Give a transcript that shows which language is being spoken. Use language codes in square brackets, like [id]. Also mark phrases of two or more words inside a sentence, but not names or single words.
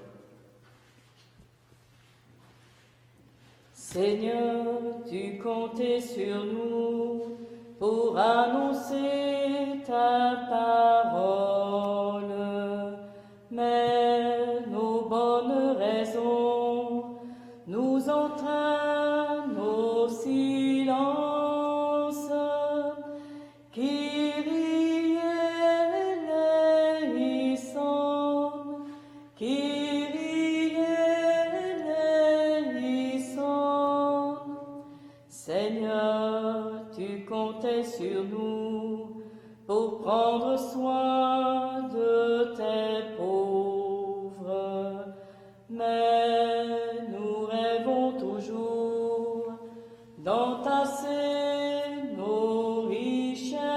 [fr] Seigneur, tu comptais sur nous pour annoncer ta parole, mais nos bonnes raisons nous entraînent au silence. [el] Kyrie eleison, Kyrie eleison. [fr] Seigneur, tu comptais sur nous pour prendre soin de tes pauvres, mais nous rêvons toujours d'entasser nos richesses.